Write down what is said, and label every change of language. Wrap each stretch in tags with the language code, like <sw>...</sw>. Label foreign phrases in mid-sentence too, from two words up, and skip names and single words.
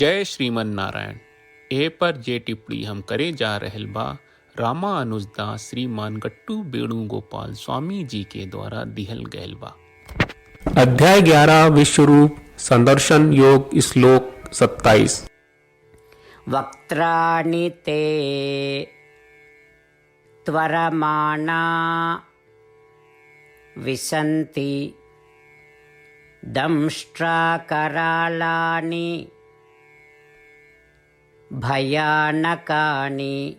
<bho>जय श्रीमन नारायण। ए पर जे टिप्पणी हम करे जा रहल बा रामानुजदास श्रीमान गट्टू वेणुगोपाल स्वामी जी के द्वारा दिहल गयल बा। अध्याय 11 विश्वरूप संदर्शन योग श्लोक 27।</bho> <sa>वक्त्राणि ते त्वरमाणा विशन्ति दंष्ट्राकरालानि भयानकानि</sa>